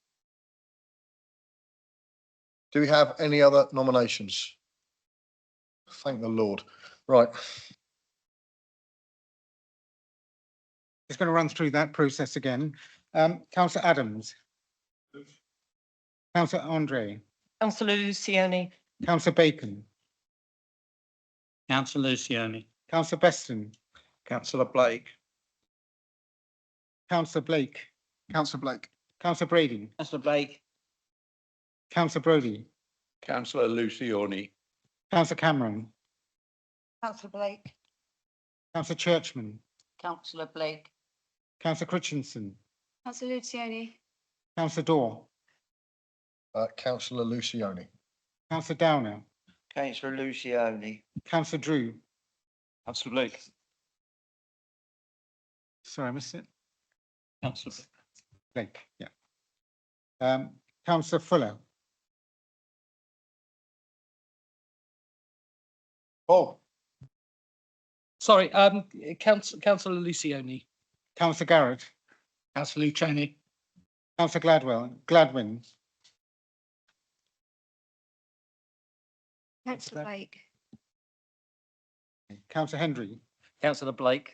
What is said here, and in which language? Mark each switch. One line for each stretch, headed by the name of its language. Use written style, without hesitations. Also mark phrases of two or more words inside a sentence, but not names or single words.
English: Do we have any other nominations? Thank the Lord. Right. Just going to run through that process again. Councillor Adams. Councillor Andre. Councillor Lucioni. Councillor Bacon. Councillor Lucioni. Councillor Beston. Councillor Blake. Councillor Blake, Councillor Blake. Councillor Brady, Councillor Blake, Councillor Brodie, Councillor Lucioni. Councillor Cameron, Councillor Blake. Councillor Churchman, Councillor Blake. Councillor Christensen, Councillor Lucioni. Councillor Daw, Councillor Lucioni. Councillor Downer, Councillor Lucioni. Councillor Drew. Councillor Blake. Sorry, I missed it. Councillor Blake, yeah. Councillor Fuller, Oh, Sorry, councillor Lucioni. Councillor Garrett, Councillor Lucioni. Councillor Gladwin, Councillor Blake. Councillor Hendry, Councillor Blake.